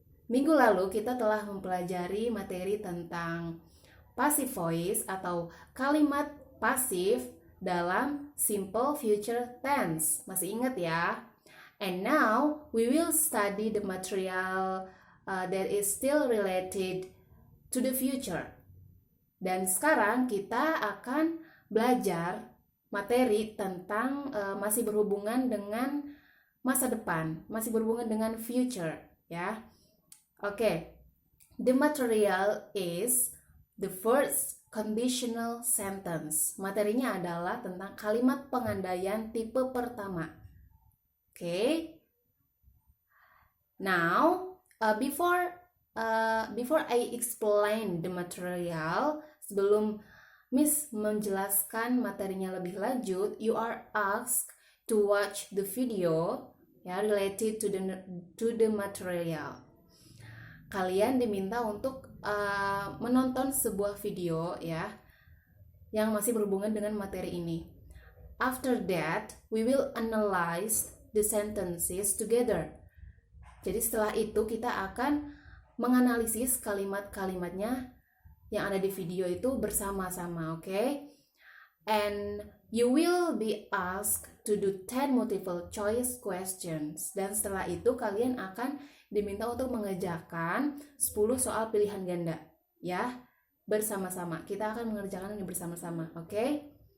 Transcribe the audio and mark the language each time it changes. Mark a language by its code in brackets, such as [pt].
[id] Minggu lalu kita telah mempelajari materi tentang passive voice atau kalimat pasif dalam simple future tense. Masih ingat ya? [en] And now we will study the material that is still related to the future. [id] Dan sekarang kita akan belajar materi tentang masih berhubungan dengan masa depan, masih berhubungan dengan future, ya. Oke. [en] The material is the first conditional sentence. [id] Materinya adalah tentang kalimat pengandaian tipe pertama. [en] Oke. Now, before I explain the material, [id] sebelum Miss menjelaskan materinya lebih lanjut, [en] you are asked to watch the video ya related to the material. [id] Kalian diminta untuk menonton sebuah video ya yang masih berhubungan dengan materi ini. [en] After that, we will analyze the sentences together. [id] Jadi setelah itu kita akan menganalisis kalimat-kalimatnya yang ada di video itu bersama-sama, okay? [en] And you will be asked to do 10 multiple choice questions. [id] Dan setelah itu kalian akan diminta untuk mengerjakan 10 soal pilihan ganda, ya, bersama-sama. Kita akan mengerjakan ini bersama-sama, okay?